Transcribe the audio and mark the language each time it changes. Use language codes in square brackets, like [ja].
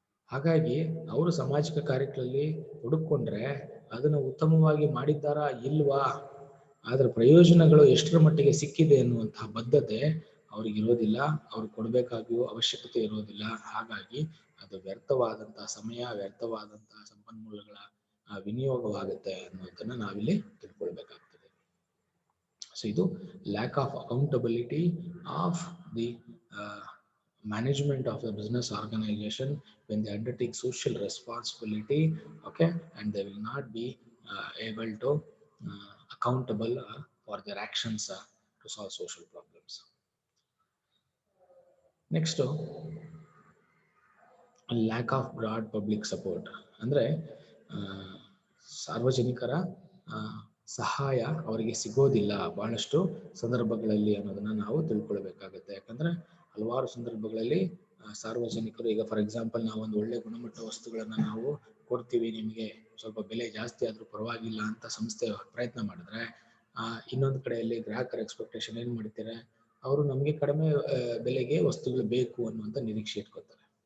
[kn] ಹಾಗಾಗಿ ಅವರು ಸಾಮಾಜಿಕ ಕಾರ್ಯಗಳಲ್ಲಿ ತೊಡಕೊಂಡ್ರೆ ಅದನ್ನು ಉತ್ತಮವಾಗಿ ಮಾಡಿದ್ದಾರಾ ಇಲ್ವಾ, ಅದರ ಪ್ರಯೋಜನಗಳು ಎಷ್ಟರ ಮಟ್ಟಿಗೆ ಸಿಕ್ಕಿದೆ ಎನ್ನುವಂತಹ ಬದ್ಧತೆ ಅವ್ರಿಗಿರೋದಿಲ್ಲ, ಅವ್ರು ಕೊಡಬೇಕಾಗಿಯೋ ಅವಶ್ಯಕತೆ ಇರೋದಿಲ್ಲ. ಹಾಗಾಗಿ ಅದು ವ್ಯರ್ಥವಾದಂತಹ ಸಮಯ, ವ್ಯರ್ಥವಾದಂತಹ ಸಂಪನ್ಮೂಲಗಳ ವಿನಿಯೋಗವಾಗುತ್ತೆ ಅನ್ನೋದನ್ನ ನಾವಿಲ್ಲಿ ತಿಳ್ಕೊಳ್ಬೇಕಾಗ್ತದೆ. [en] So ಇದು lack of accountability of the management of the business organization when they undertake social responsibility, okay, and they will not be able to accountable for their actions to solve social problems. Next, lack of broad public support [kn] ಅಂದ್ರೆ ಸಾರ್ವಜನಿಕರ ಸಹಾಯ ಅವರಿಗೆ ಸಿಗೋದಿಲ್ಲ ಬಹಳಷ್ಟು ಸಂದರ್ಭಗಳಲ್ಲಿ ಅನ್ನೋದನ್ನ ನಾವು ತಿಳ್ಕೊಳ್ಬೇಕಾಗುತ್ತೆ. ಯಾಕಂದ್ರೆ ಹಲವಾರು ಸಂದರ್ಭಗಳಲ್ಲಿ ಸಾರ್ವಜನಿಕರು, ಈಗ ಫಾರ್ ಎಕ್ಸಾಂಪಲ್ ನಾವು ಒಂದು ಒಳ್ಳೆ ಗುಣಮಟ್ಟ ವಸ್ತುಗಳನ್ನ ನಾವು ಕೊಡ್ತೀವಿ, ನಿಮಗೆ ಸ್ವಲ್ಪ ಬೆಲೆ ಜಾಸ್ತಿ ಆದ್ರೂ ಪರವಾಗಿಲ್ಲ ಅಂತ ಸಂಸ್ಥೆ ಪ್ರಯತ್ನ ಮಾಡಿದ್ರೆ ಇನ್ನೊಂದು ಕಡೆಯಲ್ಲಿ ಗ್ರಾಹಕರ ಎಕ್ಸ್ಪೆಕ್ಟೇಷನ್ ಏನ್ ಮಾಡ್ತಾರೆ, ಅವರು ನಮಗೆ ಕಡಿಮೆ ಬೆಲೆಗೆ ವಸ್ತುಗಳು ಬೇಕು ಅನ್ನುವಂತ ನಿರೀಕ್ಷೆ ಇಟ್ಕೋತಾರೆ.